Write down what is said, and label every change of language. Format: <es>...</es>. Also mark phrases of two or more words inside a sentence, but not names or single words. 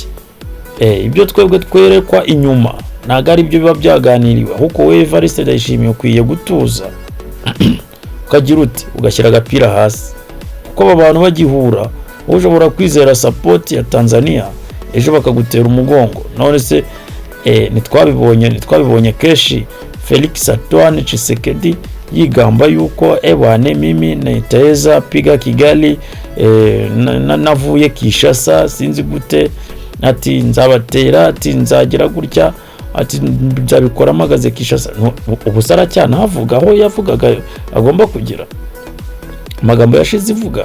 <rw>Ibyo twebwe twerekwa inyuma ntago ari byo biba byaganiriwe, ahubwo we Evariste Ndayishimiye ukwiye gutuza ukagira uti ugashyira agapira hasi, kuko aba bantu bagihura ushobora kwizera support ya Tanzania ejo bakagutera umugongo. None se nitwabibonye keshi Felix Antoine Tshisekedi yigamba yuko</rw> <sw>ebwane mimi nitaweza piga Kigali,</sw> <rw>navuye Kinshasa sinzi gute, ati nzabatera, ati nzagira gutya, ati nzabikora magaze Kinshasa. Ubusara cyane havuga aho yavugaga agomba kugira amagambo yashize ivuga.</rw>